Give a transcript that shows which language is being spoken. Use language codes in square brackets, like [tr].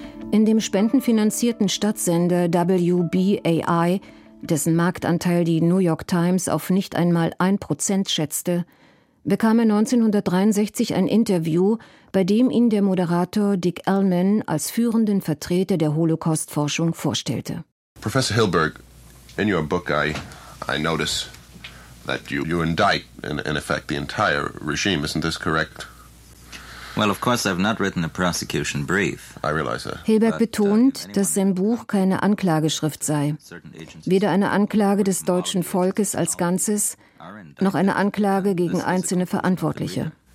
[de] In dem spendenfinanzierten Stadtsender WBAI, dessen Marktanteil die New York Times auf nicht einmal 1% schätzte, bekam er 1963 ein Interview, bei dem ihn der Moderator Dick Ellman als führenden Vertreter der Holocaust-Forschung vorstellte. [en] Professor Hilberg, in your book I notice that you indict in effect the entire regime, isn't this correct? Well, of course, I've not written a prosecution brief. I realize that. [de] Hilberg betont, dass sein Buch keine Anklageschrift sei. Weder eine Anklage des deutschen Volkes als Ganzes, noch eine Anklage gegen einzelne Verantwortliche.